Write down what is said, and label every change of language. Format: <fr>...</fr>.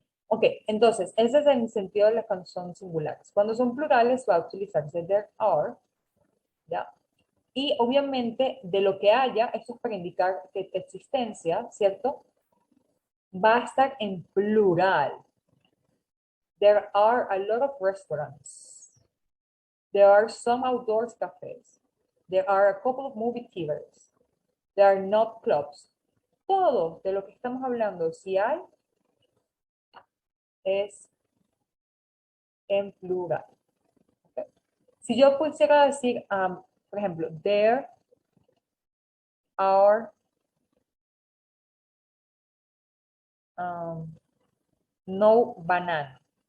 <es>Ok, entonces, ese es el sentido de las cuando son singulares. Cuando son plurales va a utilizarse there are, ¿ya? Y obviamente de lo que haya, esto es para indicar que existencia, ¿cierto? Va a estar en plural.</es> <en>There are a lot of restaurants. There are some outdoors cafes. There are a couple of movie theaters. There are not clubs.</en> <es>Todo de lo que estamos hablando, si hay, es en plural. ¿Okay? Si yo pusiera decir, por ejemplo,</es> <en>there are no banana.</en>